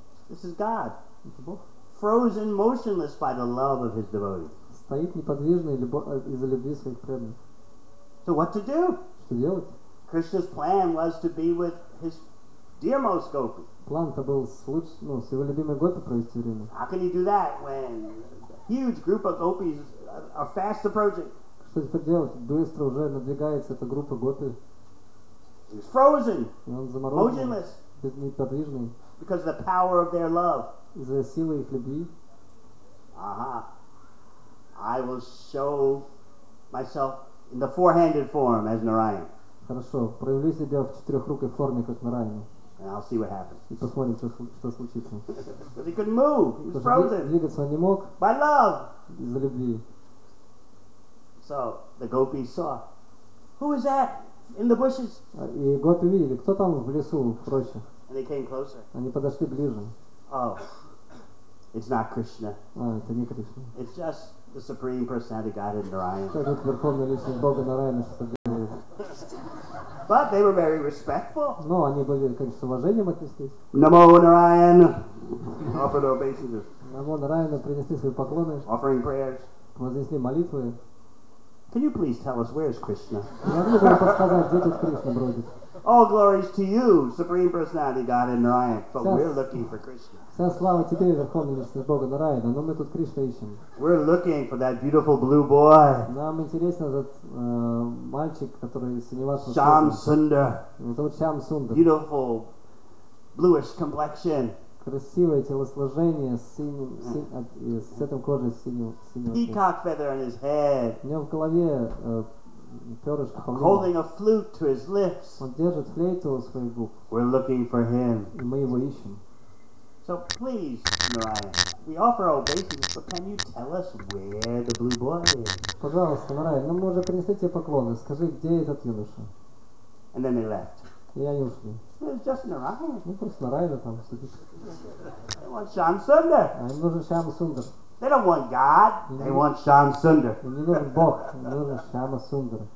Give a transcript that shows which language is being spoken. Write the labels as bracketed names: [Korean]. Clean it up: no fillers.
[English] This is God. [Russian] Это Бог. [English] Frozen motionless by the love of his devotees. [Russian] Стоит неподвижно из-за любви своих преданных. [English] So what to do? [Russian] Что делать? [English] Krishna's plan was to be with his dearmost gopi. [Russian] План-то был с его любимой гопи провести время. [English] How can he do that when a huge group of gopis are fast approaching? [Russian] Что теперь делать? Быстро уже надвигается эта группа гопи. [English] He's frozen, [Russian] И он заморожен, [English] motionless, [Russian] неподвижный, [English] because of the power of their love. [Russian] из-за силы их любви. [English] I will show myself in the four-handed form as Narayan. [Russian] Хорошо, проявлю себя в четырехрукой форме, как Нараяна. [English] And I'll see what happens. [Russian] И посмотрим, что случится. [English] Because he couldn't move. He was [Russian] Потому что [English] frozen [Russian] двигаться он не мог [English] by love. [Russian] из-за любви. [English] So the gopis saw. Who is that in the bushes? [Russian] И гопи видели, кто там в лесу, в роще. [English] And they came closer. [Russian] Они подошли ближе. [English] Oh, it's not Krishna. [Russian] Это не Кришна. [English] It's just the Supreme Personality Godhead Narayan. [Russian] Это верховная личность Бога Нараяна, что делает. [English] But they were very respectful. [Russian] Но они были, конечно, с уважением отнеслись. [English] Namo Narayan. Offered obeisances. [Russian] Намо Нараяна принесли свои поклоны, [English] Offering prayers. [Russian] вознесли молитвы. [English] Can you please tell us where's Krishna? [Russian] Не могли бы вы подсказать, где тут Кришна бродит? [English] All glories to you, Supreme Personality Godhead Narayan. But we're looking for Krishna. [Russian] Вся слава тебе, верховная личность Бога Нараяна, но мы тут Кришну ищем. [English] We're looking for that beautiful blue boy, [Russian] Нам интересен этот мальчик, который синеватого [English] Sham [Russian] цвета. [English] Sundar. [Russian] Его зовут Шьям Сундар. [English] Beautiful bluish complexion. [Russian] Красивое телосложение с цветом кожи синего цвета. [English] Peacock feather in his head. [Russian] У него в голове перышко павлина. [English] Holding a flute to his lips. [Russian] Он держит флейту у своих губ. [English] We're looking for him. [Russian] И мы его ищем. [English] So please, Narayan, we offer obeisances, but can you tell us where the blue boy is? [Russian] Пожалуйста, Нараян, ну мы уже принесли тебе поклоны. Скажи, где этот юноша? [English] And then they left. [Russian] И они ушли. [English] It's just Narayan. [Russian] Ну просто Нараяна там сидит. [English] They want Sham Sundar. [Russian] А им нужен Шьяма Сундар. [English] They don't want God. They want Sham Sundar. [Russian] Им не нужен Бог, им нужен Шьяма Сундар.